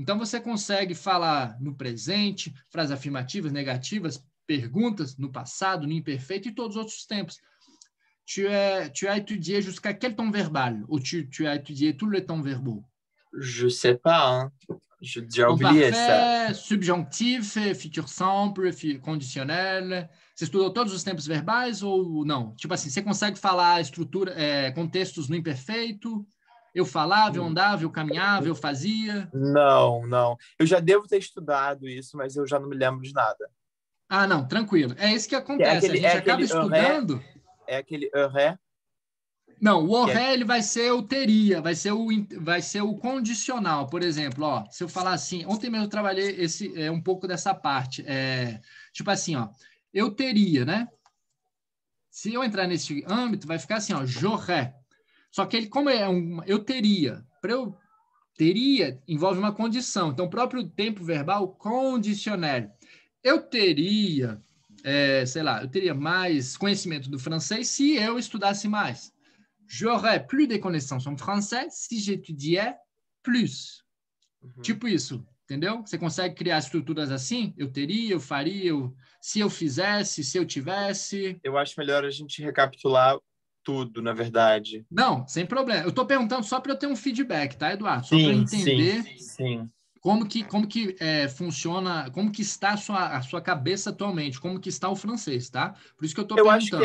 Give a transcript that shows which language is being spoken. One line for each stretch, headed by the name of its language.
Portuguese: Então, você consegue falar no presente, frases afirmativas, negativas, perguntas no passado, no imperfeito e todos os outros tempos.
French: Tu as étudié jusqu'à quel temps verbal? Ou tu as étudié tous les temps verbaux? Je sais pas, j'ai oublié parfait, Subjonctif, futur simple, conditionnel.
Portuguese: Você estudou todos os tempos verbais ou não? Tipo assim, você consegue falar estrutura, contextos no imperfeito? Eu falava, eu andava, eu caminhava, eu fazia. Não. Eu já devo ter estudado isso, mas eu já não me lembro de nada. Ah, não, tranquilo. É isso que acontece. A gente acaba estudando. É aquele ré? Não, o ré ele vai ser o teria, vai ser o condicional. Por exemplo, se eu falar assim, ontem mesmo eu trabalhei um pouco dessa parte. Tipo assim, eu teria, né? Se eu entrar nesse âmbito, vai ficar assim, j'aurais. Só que ele, como eu teria, para eu teria, envolve uma condição. Então, o próprio tempo verbal condicional. Eu teria, sei lá, eu teria mais conhecimento do francês se eu estudasse mais.
French: J'aurais plus de connaissances en français si j'étudiais plus.
Portuguese: Tipo isso, entendeu? Você consegue criar estruturas assim? Eu teria, eu faria, se eu fizesse, se eu tivesse. Eu acho melhor a gente recapitular tudo, na verdade. Não, sem problema. Eu estou perguntando só para eu ter um feedback, tá, Eduardo? Só para eu entender sim. como que funciona, como que está a sua cabeça atualmente, como que está o francês, tá? Por isso que eu estou perguntando.